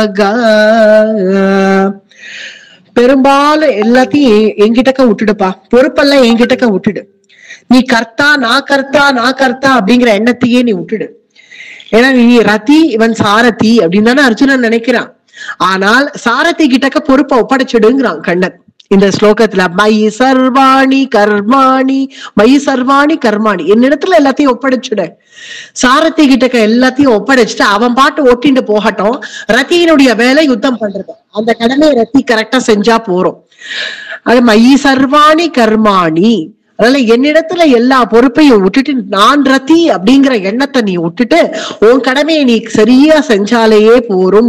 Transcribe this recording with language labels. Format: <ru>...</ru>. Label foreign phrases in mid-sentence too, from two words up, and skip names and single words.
<ta>பெரும்பாலும் எல்லாத்தையும் என்கிட்டக்க விட்டுடுப்பா, பொறுப்பெல்லாம் என்கிட்டக்க விட்டுடு. நீ கர்த்தா நான் கர்த்தா அப்படிங்கிற எண்ணத்தையே நீ விட்டுடு. ஏன்னா நீ ரதி இவன் சாரதி அப்படின்னு தானே அர்ஜுனன் நினைக்கிறான். ஆனால் சாரதி கிட்டக்க பொறுப்பை ஒப்படைச்சிடுங்கிறான் கண்ணன் இந்த ஸ்லோகத்துல.</ta> <sa>मयि सर्वाणि कर्माणि, मयि सर्वाणि कर्माणि,</sa> <ta>என்னிடத்துல எல்லாத்தையும் ஒப்படைச்சுட. சாரதி கிட்டக்க எல்லாத்தையும் ஒப்படைச்சிட்டு அவன் பாட்டு ஓட்டிட்டு போகட்டும். ரத்தியினுடைய வேலை யுத்தம் பண்றது, அந்த கடமையை ரத்தி கரெக்டா செஞ்சா போறோம். அது</ta> <sa>मयि सर्वाणि कर्माणि,</sa> <ta>அதனால என்னிடத்துல எல்லா பொறுப்பையும் விட்டுட்டு நான் ரத்தி அப்படிங்கிற எண்ணத்தை நீ விட்டுட்டு உன் கடமையை நீ சரியா செஞ்சாலேயே போரும்.</ta>